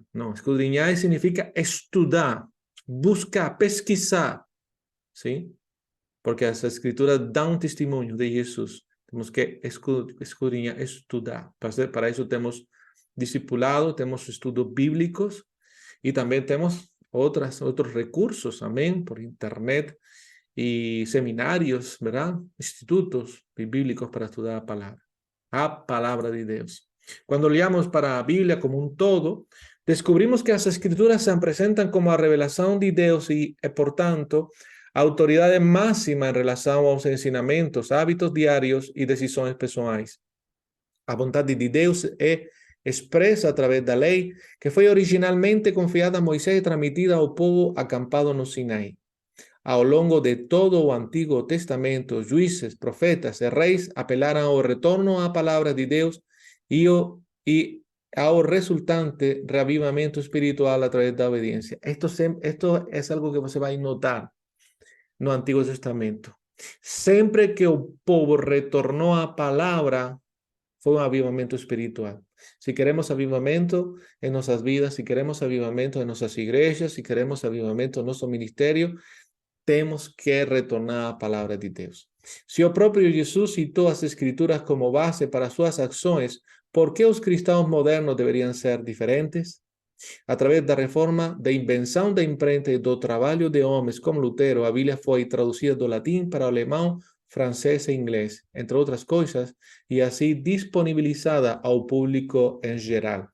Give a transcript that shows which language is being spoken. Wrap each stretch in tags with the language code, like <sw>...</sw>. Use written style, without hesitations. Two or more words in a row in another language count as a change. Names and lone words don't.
<pt>Não, escudriñai significa estudar, buscar, pesquisar.</pt> <es>¿Sí?</es> <pt>Porque as escrituras dão testemunho de Jesus. Temos que escudriñar, estudar. Para isso temos discipulado, temos estudos bíblicos e também temos outros recursos, amém,</pt> <es>por internet y seminarios, ¿verdad? Institutos bíblicos para estudiar a palabra de Dios. Cuando leamos para la Biblia como un todo, descubrimos que las escrituras se presentan como a revelación de Dios y, por tanto, autoridad máxima en relación a los ensinamentos, hábitos diarios y decisiones personales.</es> <pt>A vontade de Deus é expressa através da lei que foi originalmente confiada a Moisés e transmitida ao povo acampado no Sinai. Ao longo de todo o Antigo Testamento, juízes, profetas e reis apelaram ao retorno à palavra de Deus e ao resultante reavivamento espiritual através da obediência. Esto é algo que você vai notar no Antigo Testamento. Sempre que o povo retornou à palavra, foi um avivamento espiritual.</pt> <es>Si queremos avivamento en nuestras vidas, si queremos avivamento en nuestras iglesias, si queremos avivamento en nuestro ministerio,</es> <pt>temos que retornar à palavra de Deus. Se o próprio Jesus citou as escrituras como base para suas ações, por que os cristãos modernos deveriam ser diferentes? Através da reforma, da invenção da imprenta e do trabalho de homens como Lutero, a Bíblia foi traduzida do latim para o alemão, francês e inglês, entre outras coisas, e assim disponibilizada ao público em geral.</pt>